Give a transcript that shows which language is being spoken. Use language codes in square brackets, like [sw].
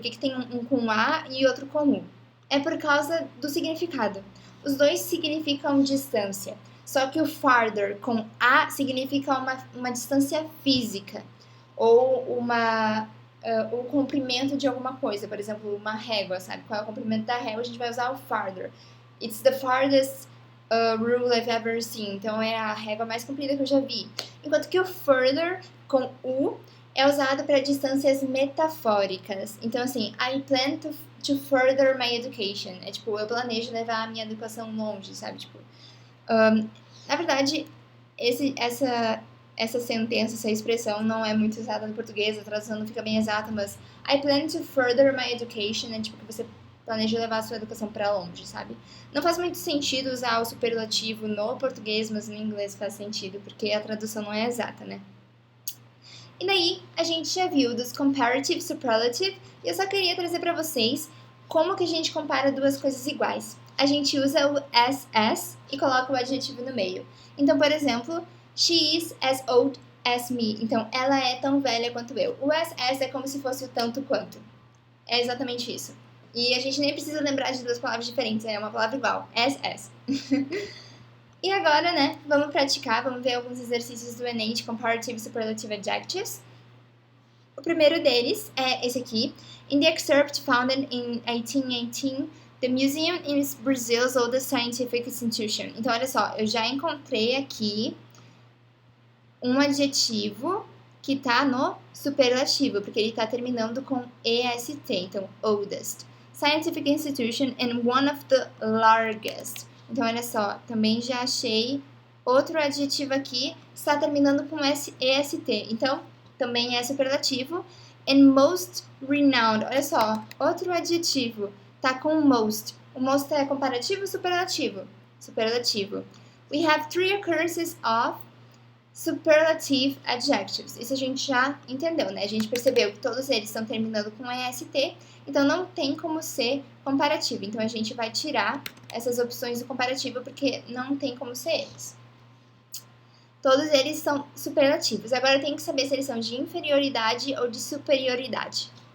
[pt] Por que tem um com A e outro com U? É por causa do significado. Os dois significam distância. Só que o farther com A significa uma distância física. Ou o comprimento de alguma coisa. Por exemplo, uma régua, sabe? Qual é o comprimento da régua? A gente vai usar o farther. [en] It's the farthest rule I've ever seen. [pt] Então, é a régua mais comprida que eu já vi. Enquanto que o further com U é usado para distâncias metafóricas. Então, assim, [en] I plan to further my education. [pt] É tipo, eu planejo levar a minha educação longe, sabe? Tipo, na verdade, essa sentença, essa expressão não é muito usada no português, a tradução não fica bem exata, mas [en] I plan to further my education [pt] é tipo que você planeja levar a sua educação para longe, sabe? Não faz muito sentido usar o superlativo no português, mas no inglês faz sentido, porque a tradução não é exata, né? E daí, a gente já viu dos comparative superlative, e eu só queria trazer para vocês como que a gente compara duas coisas iguais. A gente usa o as e coloca o adjetivo no meio. Então, por exemplo, [en] she is as old as me. [pt] Então, ela é tão velha quanto eu. O as é como se fosse o tanto quanto. É exatamente isso. E a gente nem precisa lembrar de duas palavras diferentes, é uma palavra igual. As. E agora, né, vamos praticar, vamos ver alguns exercícios do Enem de Comparative Superlative Adjectives. O primeiro deles é esse aqui. [en] In the excerpt founded in 1818, the museum is Brazil's oldest scientific institution. [pt] Então, olha só, eu já encontrei aqui um adjetivo que tá no superlativo, porque ele tá terminando com EST, então, oldest. [en] scientific institution and one of the largest. [pt] Então, olha só, também já achei outro adjetivo aqui, está terminando com EST. Então, também é superlativo. [en] And most renowned. [pt] Olha só, outro adjetivo, tá com most. O most é comparativo ou superlativo? Superlativo. [en] We have 3 occurrences of superlative adjectives. [pt] Isso a gente já entendeu, né? A gente percebeu que todos eles estão terminando com EST, então não tem como ser comparativo. Então a gente vai tirar essas opções do comparativo porque não tem como ser eles. Todos eles são superlativos. Agora eu tenho que saber se eles são de inferioridade ou de superioridade.